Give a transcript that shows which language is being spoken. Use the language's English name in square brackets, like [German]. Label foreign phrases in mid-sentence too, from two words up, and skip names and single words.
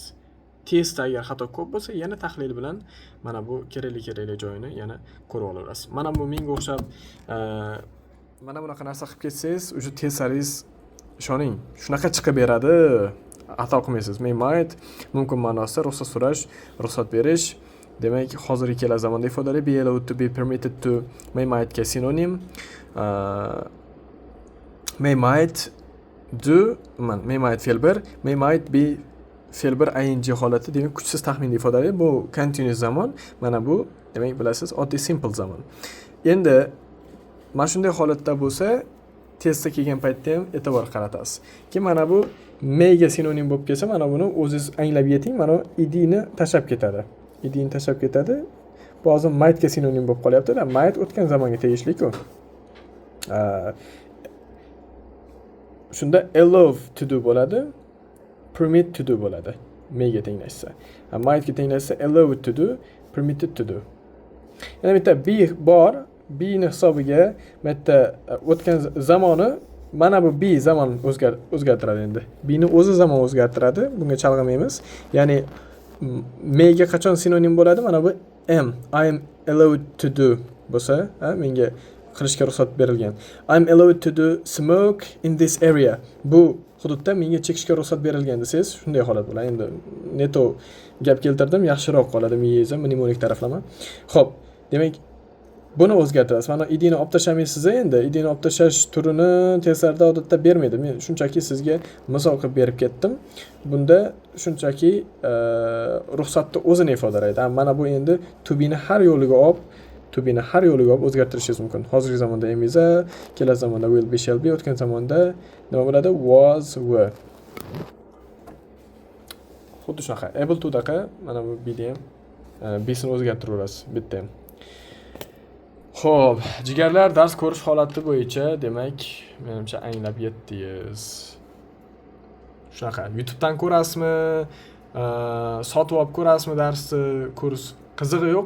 [Uzbek] Testda agar xato ko'p bo'lsa, yana tahlil bilan mana bu kerakli joyini yana ko'rib olaverasiz. Mana bu menga o'xshab mana bunaqa narsa qilib ketsangiz, o'sha testlaringiz ishoning, shunaqa chiqib beradi. Xato qilmaysiz. Men might mumkin ma'nosida ruxsat so'rash, ruxsat berish. Demak, hozirgi kelasi zamonda ifodalari [English] be allowed to, be permitted to, may might [Uzbek] ga sinonim. [English] May might do [Uzbek] man [English] may might [Uzbek] fe'l 1, [English] may might be [Uzbek] fe'l 1 ing holati, demak kuchsiz taxminni ifodalaydi. Bu continuous zamon. Mana bu demak bilasiz, oddiy simple zamon. Endi mana shunday holatda bo'lsa, testga kelgan paytda ham e'tibor qaratasiz. Keyin mana bu may ga sinonim bo'lib kelsa, mana buni o'zingiz anglab yeting. Mana ed ni tashlab ketadi. Ed ni tashlab ketadi. Bu hozir might ga sinonim bo'lib qolyapti-da. Might o'tgan zamonga tegishli-ku. Shunda [English] allow to do [Uzbek] bo'ladi, [English] permit to do [Uzbek] bo'ladi. May ga tenglashsa. [English] Might [Uzbek] ga tenglashsa [English] allow to do, permitted to do. [Uzbek] Yana bitta be bor. B ni hisobiga bitta o'tgan zamoni, mana bu B zamon o'zgartiradi endi. B ni o'zi zamon o'zgartiradi. Bunga chalg'imaymiz. Ya'ni may ga qachon sinonim bo'ladi? Mana bu am. [English] I am allowed to do [Uzbek] bo'lsa, menga qilishga ruxsat berilgan. [English] I am allowed to do smoke in this area. [Uzbek] Bu hududda menga chekishga ruxsat berilgan desangiz, shunday holat bo'ladi. Endi neto gap keltirdim, yaxshiroq qoladi miyangizda, mnemonik taraflama. Xo'p, demak buni o'zgartirasiz. Mana idini olib tashlamaysiz endi. Idini olib tashlash turini testlarda odatda bermaydi. Men shunchaki sizga misol qilib berib ketdim. Bunda shunchaki ruxsatni o'zini ifodalaydi. Mana bu endi [English] to be [Uzbek] ni har yo'liga olib o'zgartirishingiz mumkin. Hozirgi zamonda [English] am is, [Uzbek] kelasi zamonda [English] will be, shall be, [Uzbek] o'tgan zamonda nima bo'ladi? [English] Was, were. [Uzbek] Xuddi shunaqa. [English] Able to [Uzbek] daqa mana bu be ham b'sini o'zgartiraverasiz bitta ham. Xo'p, jigarlar, dars ko'rish holati bo'yicha demak, menimcha anglab yetdingiz. Shunaqa, YouTube dan ko'rasizmi, sotib olib ko'rasizmi darsni, kurs qizig'i yo'q.